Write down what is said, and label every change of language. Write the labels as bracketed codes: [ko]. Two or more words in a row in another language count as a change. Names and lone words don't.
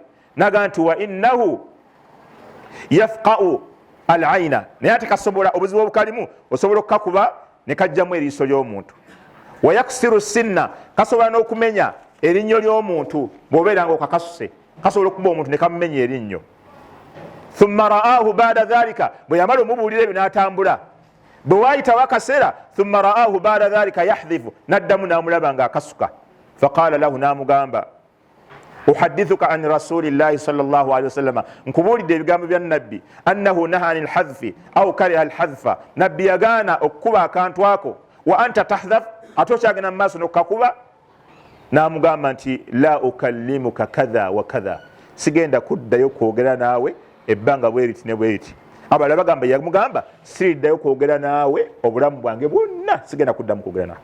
[lg] N'agamba nti [ar] وإنه يفقأ العين, [lg] naye ate kasobola, obuzibu obukalimu osobola okukakuba ne kajjamu eriiso ly'omuntu. [ar] ويكسر السن, [lg] kasobola n'okumenya erinnyo ly'omuntu bw'obeera nga okakasuse, kasobola okuba omuntu ne kamumenya erinnyo. [ar] ثم رآه بعد ذلك, [lg] bwe yamala omubuulira ebyo n'atambula, bwe waayitawo akaseera, [ar] ثم رآه بعد ذلك يخذف, [lg] n'addamu n'amulaba nga akasuka. [ar] فقال له, n'amugamba أحدثك عن رسول الله صلى الله عليه وسلم, [lg] nkubuulidde ebigambo bya nabbi, [ar] أنه نهى عن الخذف أو كره الخذف, [lg] nabbi yagaana okukuba akantu ako, [ar] وأنت تخذف, [lg] ate okyagenda mu maaso n'okukakuba. N'amugamba nti [ar] لا أكلمك كذا وكذا, [lg] sigenda kuddayo kwogera naawe ebbanga bweriti ne bweriti. Abala bagamba, yamugamba siriddayo kwogera naawe obulamu bwange bwonna, sigenda kuddamu kwogera naawe.